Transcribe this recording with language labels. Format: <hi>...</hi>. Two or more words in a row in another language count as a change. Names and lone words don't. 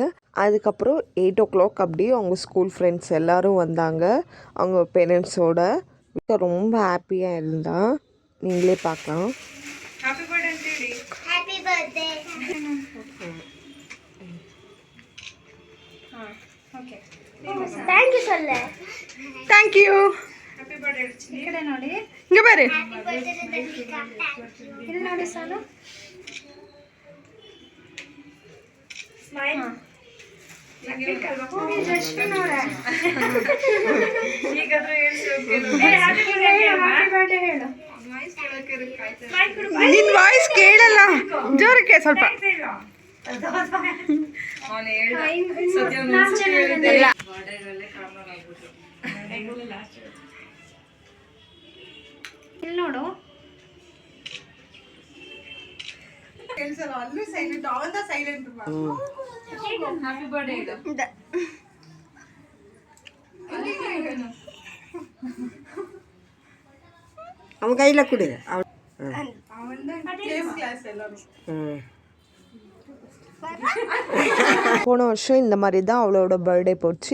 <ta>அதுக்கப்புறம் 8 o'clock அப்படியே அவங்க</ta> <en>school friends</en> <ta>எல்லோரும் வந்தாங்க அவங்க பேரண்ட்ஸோட. ரொம்ப ஹாப்பியாக இருந்தா, நீங்களே பார்க்கலாம்.</ta> <en>happy birthday டிடி. happy birthday. okay thank you சொல்ல.</en> <ta>தேங்க்யூ.</ta> <en>happy birthday</en> <kn>ఇక్కడ ನೋಡಿ.</kn> <ta>இங்கே பாரு.</ta> <en>happy birthday</en> <ta>தன்விகா.</ta> <kn>ಇಲ್ಲಿ ನೋಡಿ ಸಾನು. ಸ್ಮೈಲ್. ಜಸ್ಟ್ ನೋಡ. ಈಗಾದ್ರೂ ಹೇಳ್ಸೋಕೆ</kn> <en>happy birthday</en> <kn>ಹೇಳು. ನಿನ್ನ ವಾಯ್ಸ್ ಕೇಳಲ್ಲ, ಜೋರಕ್ಕೆ ಸ್ವಲ್ಪ. ಅವನು ಹೇಳ್ದ ಸದ್ಯ ಇಲ್ಲಿ ನೋಡು. ಅಲ್ಲೂ ಸೈಲೆಂಟ್, ಅವಂದ ಸೈಲೆಂಟ್.</kn> <en>happy birthday</en> <kn>ಇದು.</kn> <ta>அவன் கையில் கொடு. போன வருஷம் இந்த மாதிரி தான் அவளோட பர்த்டே போச்சு.</ta>